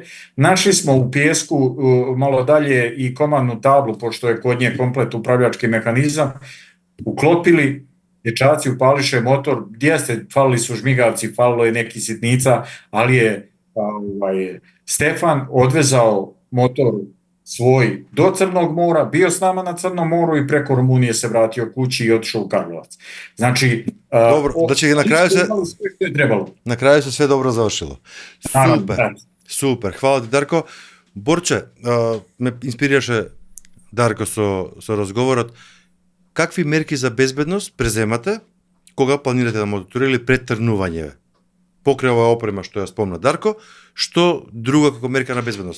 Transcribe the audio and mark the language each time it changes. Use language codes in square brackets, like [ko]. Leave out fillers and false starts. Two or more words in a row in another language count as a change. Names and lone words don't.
[sr] Našli smo u pijesku malo dalje i komandnu tablu, pošto je kod nje komplet upravljački mehanizam, uklopili, dječaci upališe motor, jeste, falili su žmigavci, falilo je neki sitnica, ali je Stefan odvezao motor svoj do Crnog mora, bio s nama na Crnom moru i preko Rumunije se vratio kući i otišao u Karlovac. Znači, dobro, znači na kraju se sve dobro završilo. Super, hvala ti Darko. [mk] Борче, ме инспирираше Дарко со разговорот. Какви мерки за безбедност преземате кога планирате да мототурите или пред тргнување? Покрај ова опрема што ја спомна Дарко, што друго како мерка на безбедност?